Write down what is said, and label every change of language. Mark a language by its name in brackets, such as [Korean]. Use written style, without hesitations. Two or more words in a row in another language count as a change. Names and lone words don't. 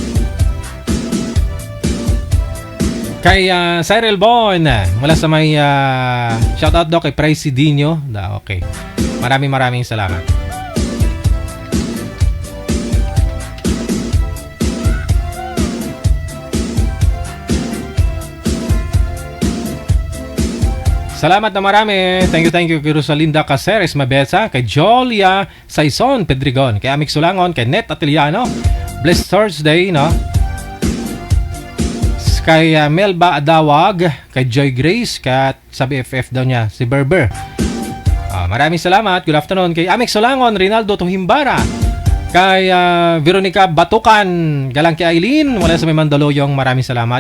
[Filipino] Kay Cyril Bon mula sa may shoutout daw kay Presidinho. Okay. Maraming salamat. Salamat na marami. Thank you kay Rosalinda Caceres Mabesa, kay Jolia Saison Pedrigon, kay Amik Sulangon, kay Net Atiliano. [English] Blessed Thursday, no? [Filipino] Kay Melba Adawag, kay Joy Grace, kat sa BFF daw niya, si Berber. Maraming salamat. [English] Good afternoon [Filipino] kay Amik Solangon, Rinaldo Tuhimbara, kay Veronica Batukan, galang kay Aileen, mula sa may Mandaluyong, maraming salamat.